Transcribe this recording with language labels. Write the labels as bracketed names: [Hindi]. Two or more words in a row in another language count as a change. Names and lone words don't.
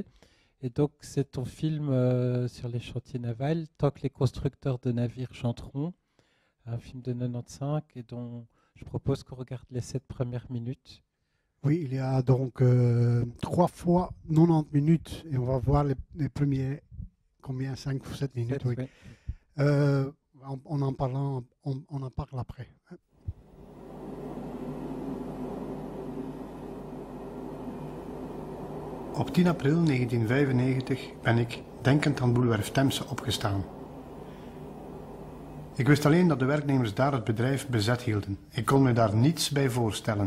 [French] Et donc, c'est ton film sur les chantiers navals, Tant que les constructeurs de navires chanteront, un film de 95 et dont je propose qu'on regarde les 7 premières minutes. Oui, il y a donc 3 fois 90 minutes et on va voir les premiers, combien, 5 ou 7 minutes. 7, oui. Oui. On en parle après. [Dutch] Op 10 april 1995 ben ik, denkend aan Boulevard Temse, opgestaan. Ik wist alleen dat de werknemers daar het bedrijf bezet hielden. Ik kon me daar niets bij voorstellen.